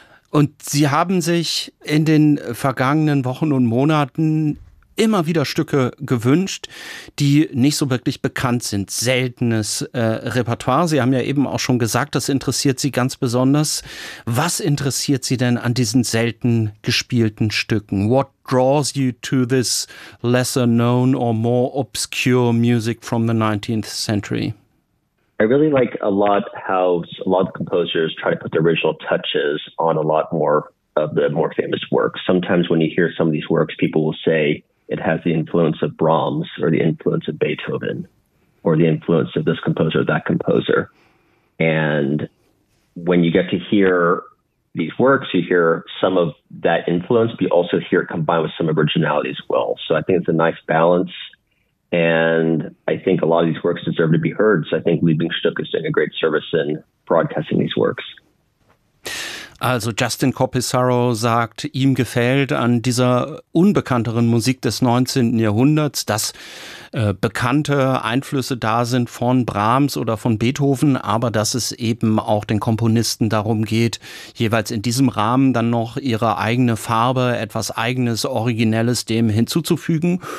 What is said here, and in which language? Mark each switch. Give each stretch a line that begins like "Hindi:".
German: Und Sie haben sich in den vergangenen Wochen und Monaten immer wieder Stücke gewünscht, die nicht so wirklich bekannt sind. Seltenes Repertoire. Sie haben ja eben auch schon gesagt, das interessiert Sie ganz besonders. Was interessiert Sie denn an diesen selten gespielten Stücken?
English: What draws you to this lesser known or more obscure music from the 19th century? I really like a lot how a lot of composers try to put the original touches on a lot more of the more famous works. Sometimes when you hear some of these works, people will say, it has the influence of Brahms or the influence of Beethoven or the influence of this composer, that composer. And when you get to hear these works, you hear some of that influence, but you also hear it combined with some originality as well. So I think it's a nice balance. And I think a lot of these works deserve to be heard. So I think Lieblingsstück is doing a great service in broadcasting these works.
German: Also Justin Copisaro sagt, ihm gefällt an dieser unbekannteren Musik des 19. Jahrhunderts, dass bekannte Einflüsse da sind von Brahms oder von Beethoven, aber dass es eben auch den Komponisten darum geht, jeweils in diesem Rahmen dann noch ihre eigene Farbe, etwas Eigenes, Originelles dem hinzuzufügen.